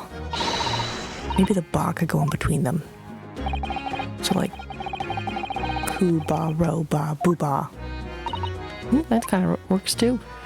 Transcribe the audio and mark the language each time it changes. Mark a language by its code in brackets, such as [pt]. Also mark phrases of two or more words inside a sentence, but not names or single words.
[en] Maybe the ba could go in between them. So like ku ba ro ba boo ba. That kind of works too.